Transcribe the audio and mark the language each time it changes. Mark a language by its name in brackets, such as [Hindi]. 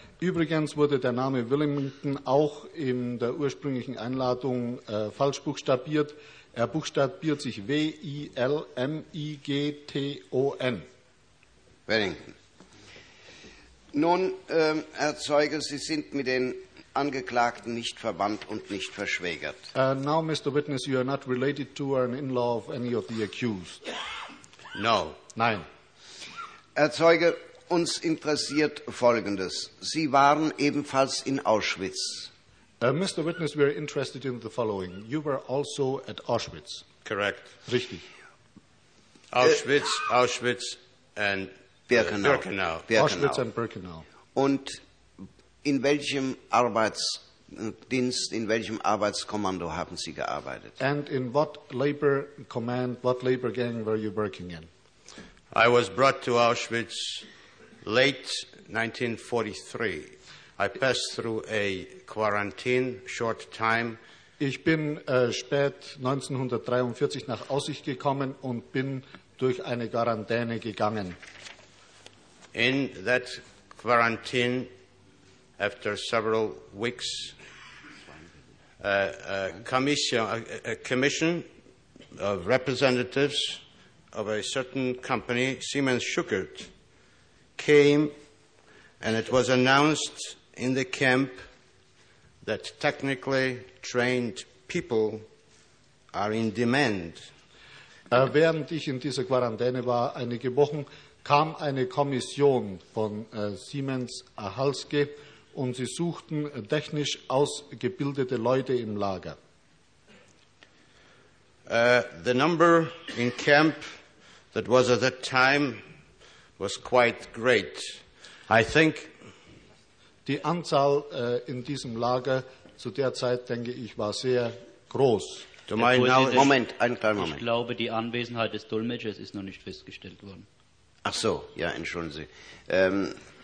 [German] Übrigens wurde der Name Wilmington auch in der ursprünglichen Einladung falsch buchstabiert. Er buchstabiert sich W-I-L-M-I-G-T-O-N. Wilmington. Nun, Herr Zeuge, Sie sind mit den Angeklagten nicht verwandt und nicht verschwägert. [English] Now, Mr. Witness, you are not related to or an in-law of any of the accused. No. [German] Nein. Herr Zeuge, uns interessiert Folgendes. Sie waren ebenfalls in Auschwitz. [English] Mr. Witness, we are interested in the following. You were also at Auschwitz. Correct. [German] Richtig. [English] Auschwitz, Auschwitz and Birkenau. Birkenau. Auschwitz and Birkenau. [German] Und in welchem Arbeitsdienst, in welchem Arbeitskommando haben Sie gearbeitet? [English] And in what labor command, what labor gang were you working in? I was brought to Auschwitz late 1943. I passed through a quarantine, short time. [German] Ich bin spät 1943 nach Auschwitz gekommen und bin durch eine Quarantäne gegangen. [English] In that quarantine, after several weeks, a commission of representatives of a certain company, Siemens Schuckert, came, and it was announced in the camp that technically trained people are in demand. [German] Während ich in dieser Quarantäne war, einige Wochen, kam eine Kommission von Siemens Halske und sie suchten technisch ausgebildete Leute im Lager. [English] The number in camp that was at that time was quite great. I think [German] die Anzahl in diesem Lager zu der Zeit, denke ich, war sehr groß. Moment, einen kleinen Moment. Ich glaube, die Anwesenheit des Dolmetschers ist noch nicht festgestellt worden. Ach so, ja, entschuldigen Sie.